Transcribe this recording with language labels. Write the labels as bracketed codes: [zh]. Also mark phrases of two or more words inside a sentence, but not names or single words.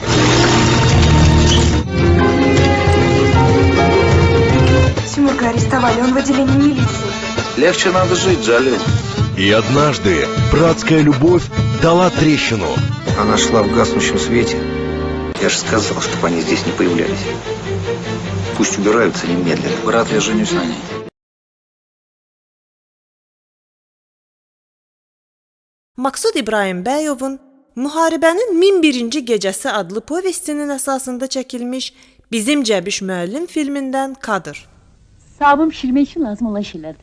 [ru] Тимурка арестовали, он в отделении милиции. Легче надо жить, Джалил. И однажды братская любовь дала трещину. Она шла в гаснущем свете. Я же сказал, чтобы они здесь не появлялись. Пусть убираются немедленно. Брат, я женюсь на ней. [az] Maksud İbrahimbəyovun Müharibənin 1001-ci gecəsi adlı povestinin əsasında çəkilmiş Bizim Cəbiş müəllim filmindən kadr. Sabun pişirmək üçün lazım olan şeylərdir.